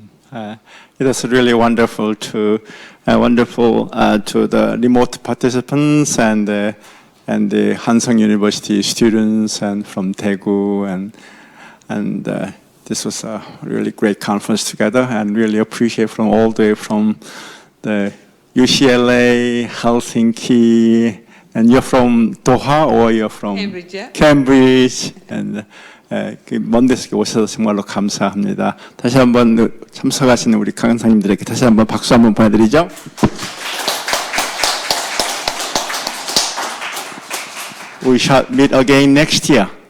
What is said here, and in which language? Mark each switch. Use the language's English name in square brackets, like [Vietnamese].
[English] It was really wonderful to the remote participants and the Hansung University students and from Daegu, and this was a really great conference together, and really appreciate from all the way from the UCLA, Helsinki, and you're from Doha or you're from Cambridge, yeah. [Korean] Cambridge, and 먼 데서 오셔서 정말로 감사합니다. 다시 한번 참석하시는 우리 강사님들에게 다시 한번 박수 한번 보내드리죠. [English] We shall meet again next year.